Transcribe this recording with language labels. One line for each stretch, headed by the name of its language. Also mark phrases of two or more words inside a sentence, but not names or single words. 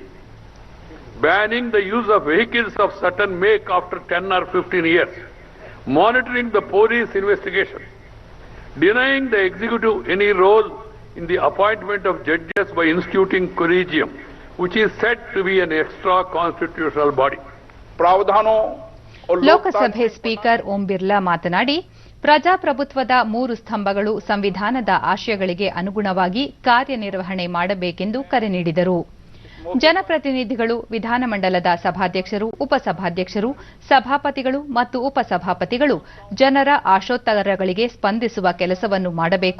English: banning the use of vehicles of certain make after 10 or 15 years, monitoring the police investigation, denying the executive any role in the appointment of judges by instituting collegium, which is said to be an extra constitutional body.
Hindi: प्रावधानों और
Kannada: ಲೋಕಸಭೆ ಸ್ಪೀಕರ್ ಓಂ ಬಿರ್ಲಾ ಮಾತನಾಡಿ, ಪ್ರಜಾಪ್ರಭುತ್ವದ 3 ಸ್ತಂಭಗಳು ಸಂವಿಧಾನದ ಆಶಯಗಳಿಗೆ ಅನುಗುಣವಾಗಿ ಕಾರ್ಯನಿರ್ವಹಣೆ ಮಾಡಬೇಕೆಂದು ಕರೆ ನೀಡಿದರು. ಜನಪ್ರತಿನಿಧಿಗಳು ವಿಧಾನಮಂಡಲದ ಸಭಾಧ್ಯಕ್ಷರು, ಉಪಸಭಾಧ್ಯಕ್ಷರು, ಸಭಾಪತಿಗಳು ಮತ್ತು ಉಪಸಭಾಪತಿಗಳು ಜನರ ಆಶೋತ್ತರಗಳಿಗೆ ಸ್ಪಂದಿಸುವ ಕೆಲಸವನ್ನು ಮಾಡಬೇಕು.